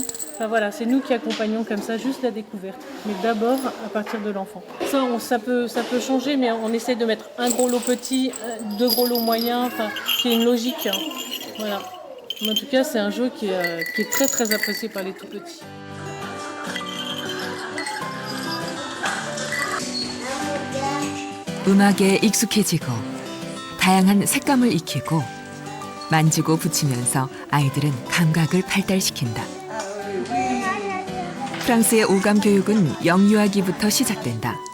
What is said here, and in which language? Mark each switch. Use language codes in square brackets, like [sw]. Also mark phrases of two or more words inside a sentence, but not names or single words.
[fr] Enfin voilà, c'est nous qui accompagnons comme ça juste la découverte. Mais d'abord à partir de l'enfant. Ça peut changer, mais on essaie de mettre un gros lot petit, deux gros lots moyens, enfin, qui est une logique. Hein. Voilà. Mais en tout cas, c'est un jeu qui est très très apprécié par les tout petits. [ko] 음악에 익숙해지고 다양한 색감을 익히고 만지고 붙이면서 아이들은 감각을 발달시킨다. 프랑스의 오감 교육은 영유아기부터 시작된다.